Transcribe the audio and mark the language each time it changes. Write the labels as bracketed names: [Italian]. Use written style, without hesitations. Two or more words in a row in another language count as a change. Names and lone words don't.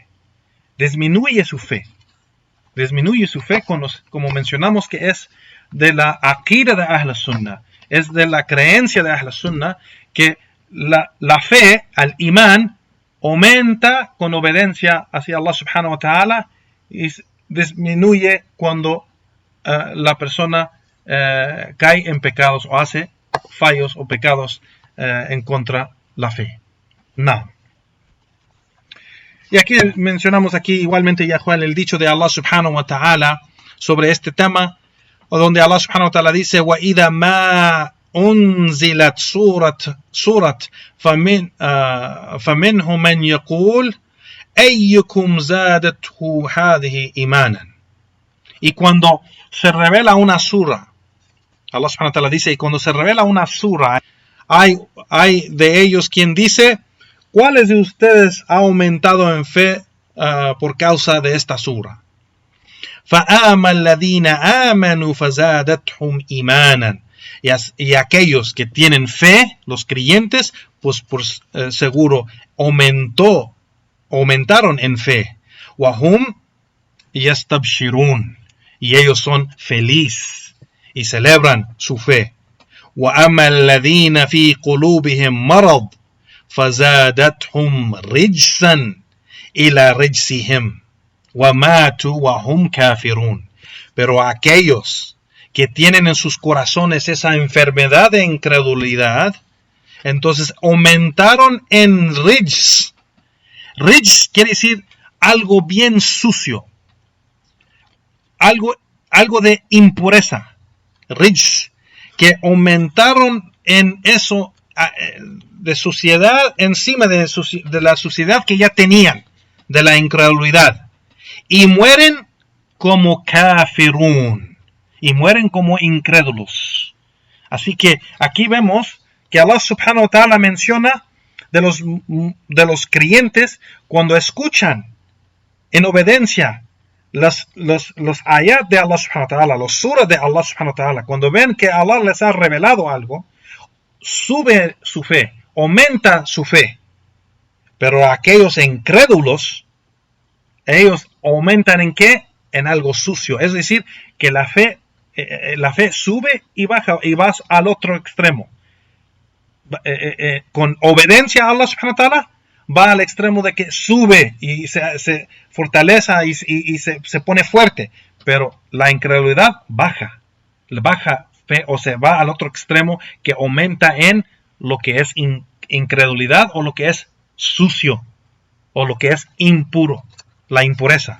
[Spanish] Disminuye su fe, como mencionamos, que es de la aqida de [Arabic] أهل السنة, [Spanish] es de la creencia de [Arabic] أهل السنة, [Spanish] que la fe, al imán, aumenta con obediencia hacia Allah [Arabic] سبحانه وتعالى [Spanish] y disminuye cuando la persona cae en pecados o hace fallos o pecados en contra la fe. No. Y aquí mencionamos igualmente, ya Juan, el dicho de Allah [Arabic] سبحانه وتعالى [Spanish] sobre este tema, donde Allah [Arabic] سبحانه وتعالى [Spanish] dice: [Arabic] وَإِذَا مَا أنزلت سورة فمنهم من يقول أيكم زادته هذه إيمانا. [Spanish] Y cuando se revela una sura, Allah [Arabic] سبحانه وتعالى [Spanish] dice, y cuando se revela una sura, hay de ellos quien dice, ¿cuáles de ustedes ha aumentado en fe por causa de esta sura? [Arabic] فَآمَا الَّذِينَ آمَنُوا فَزَادَتْهُمْ إِيمَانًا. [Spanish] Y aquellos que tienen fe, los creyentes, pues por seguro aumentaron en fe. [Arabic] وَهُمْ يَسْتَبْشِرُونَ. [Spanish] Y ellos son felices y celebran su fe. [Arabic] وَأَمَّا الَّذِينَ فِي قُلُوبِهِمْ مَرَضٌ فَزَادَتْهُمْ رِجْسًا إِلَى رِجْسِهِمْ وَمَاتُوا وَهُمْ كَافِرُونَ. [Spanish] Pero aquellos que tienen en sus corazones esa enfermedad de incredulidad, entonces aumentaron en rijs. Rijs quiere decir algo bien sucio, algo de impureza. Rijs, que aumentaron en eso de suciedad encima de la suciedad que ya tenían, de la incredulidad. Y mueren como kafirun, y mueren como incrédulos. Así que aquí vemos que Allah [Arabic] سبحانه وتعالى [Spanish] menciona de los creyentes cuando escuchan en obediencia los ayat de Allah [Arabic] سبحانه وتعالى, [Spanish] los suras de Allah [Arabic] سبحانه وتعالى, [Spanish] cuando ven que Allah les ha revelado algo, sube su fe, aumenta su fe. Pero aquellos incrédulos, ellos aumentan ¿en qué? En algo sucio. Es decir, que la fe sube y baja y vas al otro extremo. Con obediencia a Allah [Arabic] سبحانه وتعالى, [Spanish] va al extremo de que sube y se fortalece y se pone fuerte. Pero la incredulidad baja fe, o se va al otro extremo que aumenta en lo que es incredulidad o lo que es sucio o lo que es impuro, la impureza.